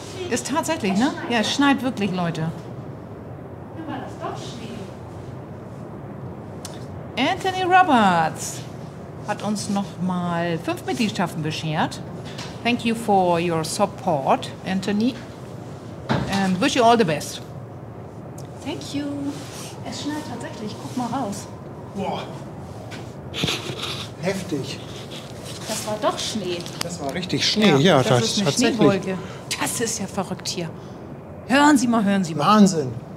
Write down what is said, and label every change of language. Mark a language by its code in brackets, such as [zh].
[de] Ist tatsächlich, ne? Ja, es schneit wirklich, Leute. War das doch Schnee? Anthony Roberts hat uns nochmal 5 Mitgliedschaften beschert. [en] Thank you for your support, Anthony. And wish you all the best. Thank you. [de] Es schneit tatsächlich. Guck mal raus. Boah. Heftig. Das war doch Schnee. Das war richtig Schnee. Ja, das ist eine tatsächlich. Schneewolke. Das ist ja verrückt hier. Hören Sie mal. Wahnsinn.